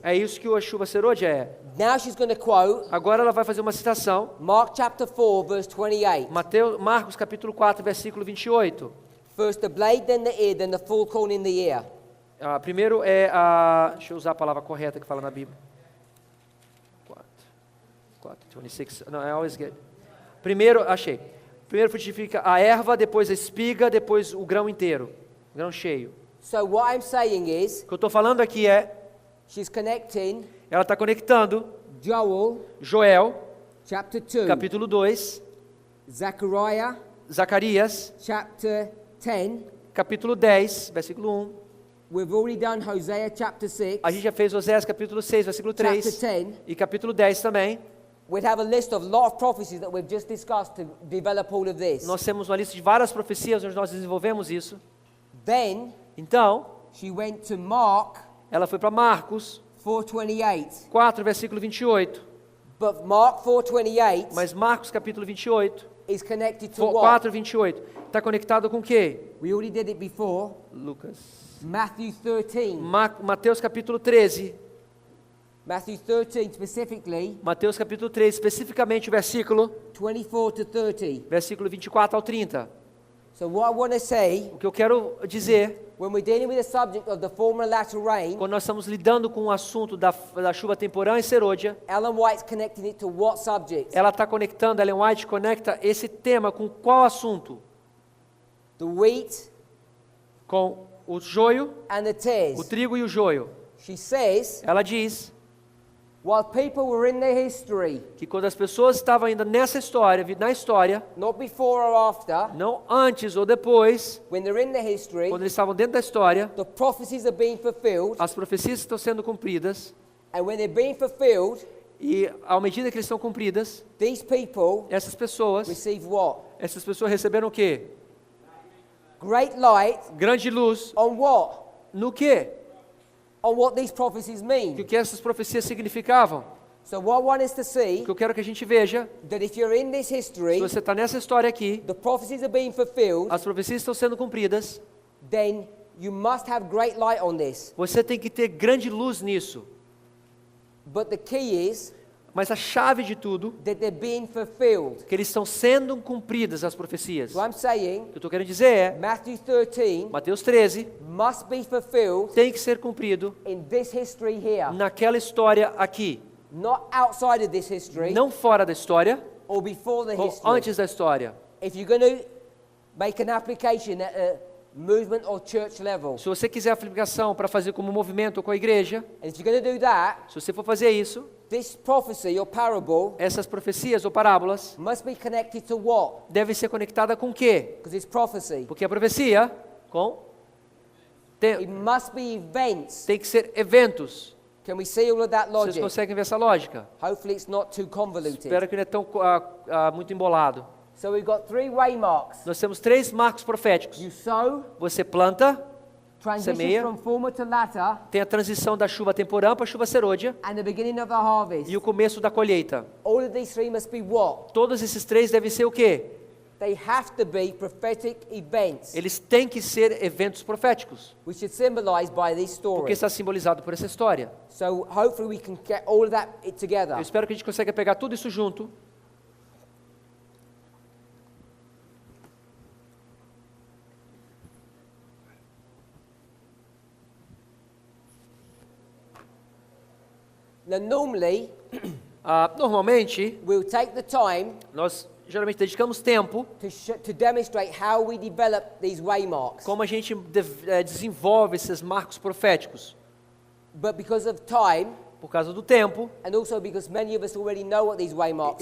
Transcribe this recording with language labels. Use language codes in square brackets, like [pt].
[pt] É isso que a chuva Serôdia é. [en] Now she's going to quote [pt] Agora ela vai fazer uma citação, [en] Mark chapter 4, verse 28. [pt] Marcos capítulo 4, versículo 28. [en] First the blade, then the ear, then the full corn in the ear. [pt] Primeiro é a... Deixa eu usar a palavra correta que fala na Bíblia. 26. Não, [en] I always get. [pt] Primeiro, achei. Primeiro frutifica a erva, depois a espiga, depois o grão inteiro. O grão cheio. [en] So what I'm saying is, [pt] O que eu estou falando aqui é, [en] she's connecting [pt] ela está conectando [en] Joel [pt] Joel, [en] chapter 2, [pt] capítulo 2, [en] Zechariah [pt] Zacarias, [en] chapter 10. [pt] capítulo 10, versículo 1. [en] We've already done Hosea chapter 6, [pt] A gente já fez Oséias capítulo 6, versículo [en] chapter 3 10. [pt] e capítulo 10 também. [en] We'd have a list of a lot of prophecies that we've just discussed to develop all of this. [pt] Nós temos uma lista de várias profecias onde nós desenvolvemos isso. [en] Then [pt] Então, [en] she went to Mark [pt] ela foi para Marcos [en] 4:28. [pt] 4, versículo 28. [en] But Mark 4:28 [pt] Mas Marcos capítulo 28, [en] is connected to what? [pt] 4, 28, está conectado com o quê? [en] We already did it before. [pt] Lucas. [en] Matthew 13. [pt] Mateus capítulo 13. [en] Matthew 13 specifically, [pt] Mateus capítulo 13, especificamente o versículo [en] 24 to 30. [pt] 24 ao 30. [en] So what I want to say, [pt] O que eu quero dizer, [en] when we're dealing with the subject of the former and latter rain, [pt] quando nós estamos lidando com o assunto da chuva temporã e serôdia, [en] Ellen White's connecting it to what subject? [pt] ela está conectando, Ellen White conecta esse tema com qual assunto? [en] The wheat [pt] Com o joio, [en] and the [pt] o [en] tares. [pt] trigo e o joio. [en] She says, [pt] Ela diz [en] while people were in their history, [pt] que quando as pessoas estavam ainda nessa história, na história, [en] not before or after, [pt] não antes ou depois, [en] when they're in the history, [pt] quando eles estavam dentro da história, [en] the prophecies are being fulfilled, [pt] as profecias estão sendo cumpridas, [en] and when they're being fulfilled, [pt] e à medida que eles são cumpridas, [en] these people [pt] essas pessoas [en] receive what? [pt] receberam o quê? [en] Great light [pt] Grande luz. [en] on what? [pt] No quê? [en] On what these prophecies [pt] O [en] mean. [pt] que essas profecias significavam? [en] So what I want us to [pt] O [en] see, [pt] que eu quero que a gente veja, [en] that if you're in this [pt] se [en] history, [pt] você está nessa história aqui, [en] the prophecies are being fulfilled, [pt] as profecias estão sendo cumpridas, [en] then you must have great light on this. [pt] você tem que ter grande luz nisso. [en] But the key is [pt] Mas a chave de tudo [en] that they're being fulfilled. [pt] é que eles estão sendo cumpridas as profecias. [en] So I'm saying [pt] O que eu estou querendo dizer é, [en] Matthew 13 [pt] Mateus 13 [en] must be fulfilled [pt] tem que ser cumprido [en] in this history here, [pt] naquela história aqui. [en] not outside of this history [pt] Não fora da história, [en] or before the [pt] ou [en] history. [pt] antes da história. [en] If you're going to make an application at a movement or church level, [pt] Se você quiser aplicação para fazer como movimento ou com a igreja, [en] and if you're going to do that, [pt] se você for fazer isso, [en] this prophecy or parable [pt] essas profecias ou parábolas [en] must be connected to what? [pt] devem ser conectadas com o quê? [en] Because it's prophecy. [pt] Porque a profecia [en] It must be events. [pt] tem que ser eventos. [en] Can we see all of that [pt] Vocês [en] logic? [pt] conseguem ver essa lógica? [en] Hopefully it's not too convoluted. [pt] Espero que não é tão muito embolado. [en] So we've got 3 waymarks. [pt] Nós temos 3 marcos proféticos. [en] You sow, [pt] Você planta, [en] transition [pt] semeia. [en] from former to latter, [pt] tem a transição da chuva temporã para a chuva serôdia [en] and the beginning of the harvest. [pt] e o começo da colheita. [en] All of these 3 must be what? [pt] Todos esses 3 devem ser o quê? [en] They have to be prophetic events, [pt] Eles têm que ser eventos proféticos, [en] which is symbolized by this [pt] porque está simbolizado por essa história. [en] So hopefully we can get all of that together. [pt] Eu espero que a gente consiga pegar tudo isso junto. [en] Now normally, [pt] Normalmente, [en] we'll take the time [pt] nós geralmente dedicamos tempo [en] to demonstrate how we develop these waymarks. [pt] como a gente desenvolve esses marcos proféticos. [en] But because of time, [pt] por causa do tempo, [en] and also because many of us already know what these waymarks